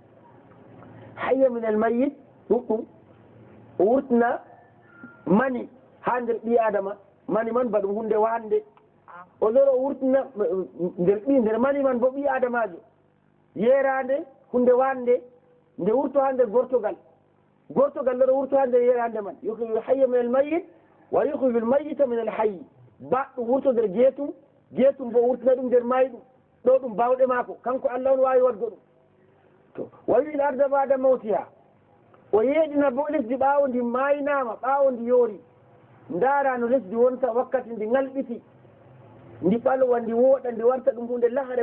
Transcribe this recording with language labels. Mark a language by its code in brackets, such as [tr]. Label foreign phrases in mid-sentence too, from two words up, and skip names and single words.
[ar] الحي من الميت [ff] ɗum o wurtina mani ha nder ɓi adama mani man ba ɗum hunde wande o loro o wurtina nder mani man bo ɓi adamajo yerande hunde wande nde wurto ha nder gortogal loro wurto ha nder yerande man [ar] يخرج الحي من الميت ويخرج الميت من الحي [ff] baɗɗum wurto nder geetum bo wurtina ɗum nder mayɗum ɗo ɗum bawɗe maako kanko Allah on wawi wadgo ɗum to [ar] ويحيي الأرض بعد موتها [ff] o yeeɗina bo lesdi ɓaawo ndi maynama ɓaawo ndi yoori ndaara no lesdi wonta wakkati ndi ngalɓiti ndi ɓalwa ndi wooɗa ndi warta ɗum hunde lahare